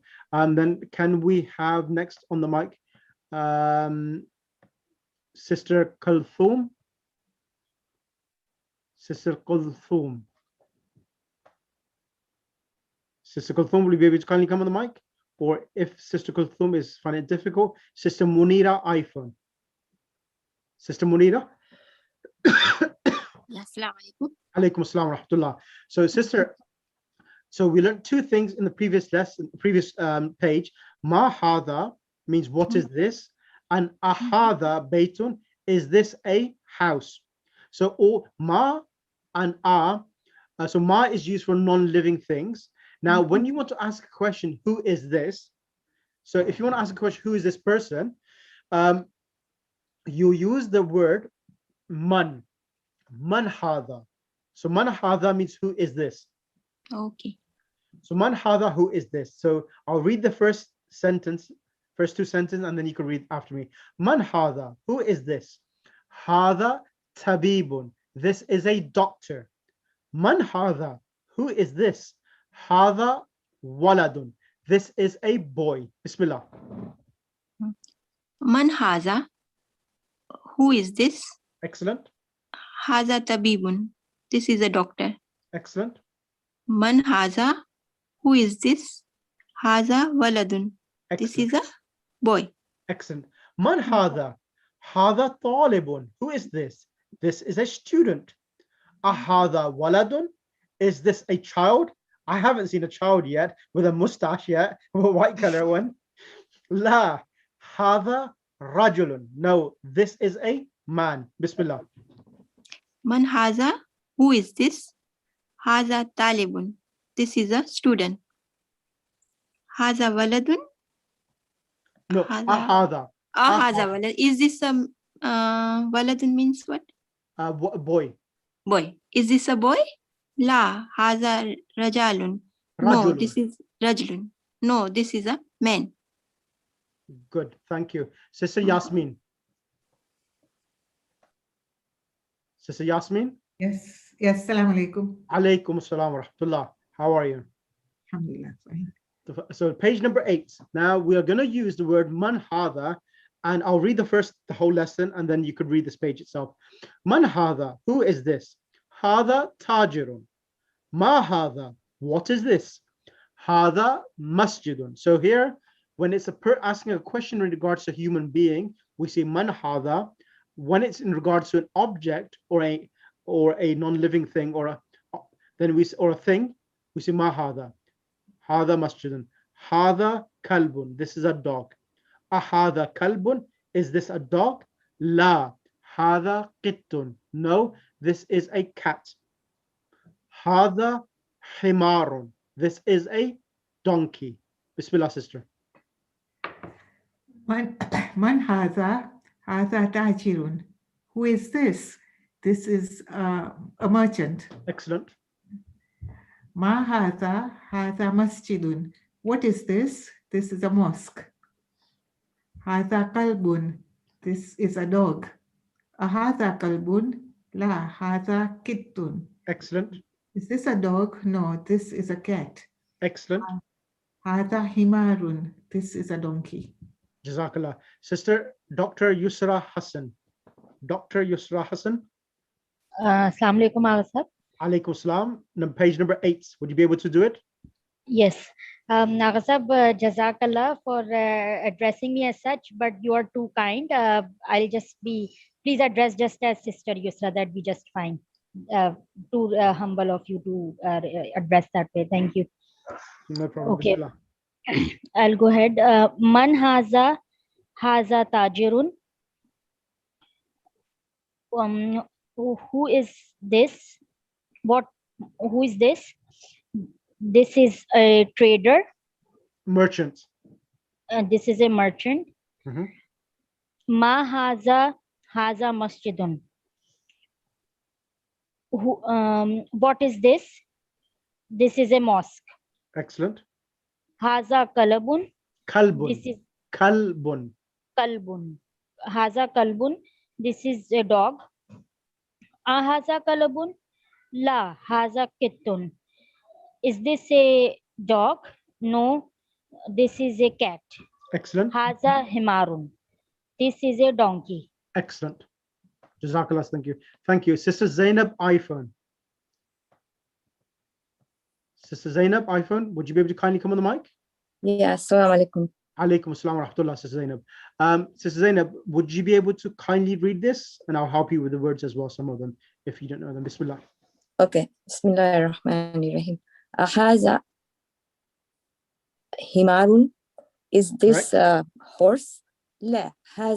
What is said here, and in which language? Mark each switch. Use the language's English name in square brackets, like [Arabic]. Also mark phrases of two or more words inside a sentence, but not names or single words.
[English] Then can we have next on the mic Sister Kulthum? Sister Kulthum. Sister Kulthum, will you be able to kindly come on the mic? Or if Sister Kulthum is finding it difficult, Sister Munira iPhone. Sister Munira. [Arabic] عليكم السلام ورحمة الله. [English] So, sister, we learned two things in the previous lesson, previous page. [Arabic] ما هذا [English] means what is this, and [Arabic] أهذا بيت, [English] is this a house. So ma and so ma is used for non-living things. Now, when you want to ask a question, who is this? So if you want to ask a question, who is this person? You use the word [Arabic] من هذا. [English] So [Arabic] من هذا [English] means who is this? Okay. So [Arabic] من هذا, [English] who is this? So I'll read the first two sentences, and then you can read after me. [Arabic] من هذا, [English] who is this? [Arabic] هذا طبيب, [English] this is a doctor. [Arabic] من هذا, [English] who is this? [Arabic] هذا ولد, [English] this is a boy. Bismillah. [Arabic] من هذا, [English] who is this? Excellent. [Arabic] هذا طبيب, [English] this is a doctor. Excellent. [Arabic] من هذا, [English] who is this? [Arabic] هذا ولد, [English] this is a boy. [Arabic] Excellent. من هذا، هذا طالب, [English] who is this? This is a student. [Arabic] أهذا ولد, [English] is this a child? I haven't seen a child yet with a mustache yet, a white color one. [Arabic] لا، هذا رجل, [English] no, this is a man. Bismillah. [Arabic] من هذا, [English] who is this? [Arabic] هذا طالب, [English] this is a student. [Arabic] هذا ولد. [English] No, ahadha. [Arabic] هذا ولد. [English] Is this a waladun means what? Boy. Boy. Is this a boy? La, [Arabic] هذا رجل. [English] No, this is rajulun. No, this is a man. Good, thank you. Sister Yasmin. Sister Yasmin? Yes, yes, [Arabic] السلام عليكم. عليكم السلام ورحمة الله. [English] How are you? Alhamdulillah, fine. So page number 8. Now we are going to use the word [Arabic] من هذا, [English] and I'll read the whole lesson, and then you could read this page itself. [Arabic] من هذا, [English] who is this? [Arabic] هذا تاجر. ما هذا, [English] what is this? [Arabic] هذا مسجد. [English] So here, when it's asking a question in regards to a human being, we say [Arabic] من هذا. [English] When it's in regards to an object or a non-living thing or a thing, we say [Arabic] ما هذا. هذا مسجد. هذا كلب, [English] this is a dog. [Arabic] أهذا كلب, [English] is this a dog? [Arabic] لا، هذا قط, [English] no, this is a cat. [Arabic] هذا حمار, [English] this is a donkey. Bismillah, sister. [Arabic] من هذا تاجر. [English] Who is this? This is a merchant. Excellent. [Arabic] ما هذا مسجد. [English] What is this? This is a mosque. [Arabic] هذا كلب. [English] This is a dog. [Arabic] أهذا كلب. La, هذا قط. [English] Excellent. Is this a dog? No, this is a cat. Excellent. [Arabic] هذا حمار. [English] This is a donkey. Jazakallah. Sister Dr. Yusra Hassan. Dr. Yusra Hassan. [Arabic] السلام عليكم, Sir. عليكم السلام. [English] Page number 8. Would you be able to do it? Yes. Nagasab, Jazakallah for addressing me as such, but you are too kind. I'll just please address just as Sister Yusra, that'd be just fine. Too humble of you to address that way. Thank you. No problem. Okay. Bismillah. I'll go ahead. [Arabic] من هذا تاجر. [English] Who is this? Who is this? This is a trader. Merchant. This is a merchant. [Arabic] ما هذا مسجد. [English] What is this? This is a mosque. Excellent. [Arabic] هذا كلب. Kalbun. [English] This is [Arabic] kalbun. كلب. هذا كلب. [English] This is a dog. [Arabic] أهذا كلب. لا، هذا قط. [English] Is this a dog? No, this is a cat. Excellent. [Arabic] هذا حمار. [English] This is a donkey. Excellent. Jazakallah, thank you. Thank you. Sister Zainab, iPhone. Sister Zainab, iPhone, would you be able to kindly come on the mic? Yeah, [Arabic] السلام عليكم. عليكم السلام ورحمة الله, [English] Sister Zainab. Sister Zainab, would you be able to kindly read this? And I'll help you with the words as well, some of them, if you don't know them. Bismillah. Okay. [Arabic] بسم الله الرحمن الرحيم. أهذا حمار. [English] Is this horse? [Arabic] لا، هذا